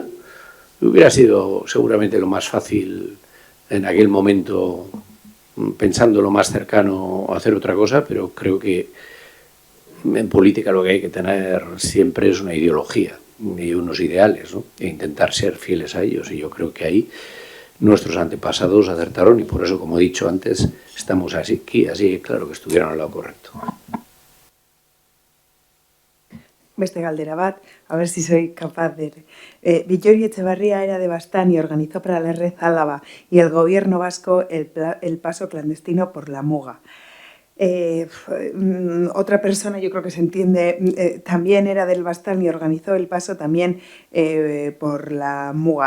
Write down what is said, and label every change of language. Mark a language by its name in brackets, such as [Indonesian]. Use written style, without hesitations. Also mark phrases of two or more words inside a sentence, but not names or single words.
[Spanish] Hubiera sido seguramente lo más fácil en aquel momento, pensando lo más cercano, a hacer otra cosa, pero creo que en política lo que hay que tener siempre es una ideología y unos ideales, ¿no? E intentar ser fieles a ellos. Y yo creo que ahí nuestros antepasados acertaron y por eso, como he dicho antes, estamos aquí, así claro que estuvieron al lado correcto. [Basque] Beste galdera bat, [Spanish] a ver si soy capaz de... Villori Etxebarria era de Baztán y organizó para la Red Álava y el gobierno vasco el paso clandestino por la Muga. Otra persona, yo creo que se entiende, también era del Baztán y organizó el paso también por la Muga.